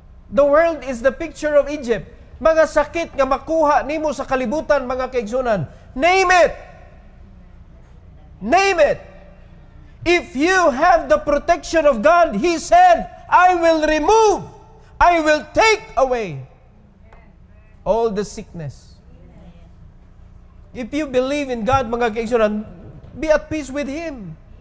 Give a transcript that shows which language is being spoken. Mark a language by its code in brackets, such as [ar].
[en] The world is the picture of Egypt. [ceb] Mga sakit nga makuha nimo sa kalibutan mga kaigsunan. [en] Name it. Name it. If you have the protection of God, He said, I will remove, I will take away all the sickness. If you believe in God, [ceb] mga kaigsunan, [en] be at peace with Him.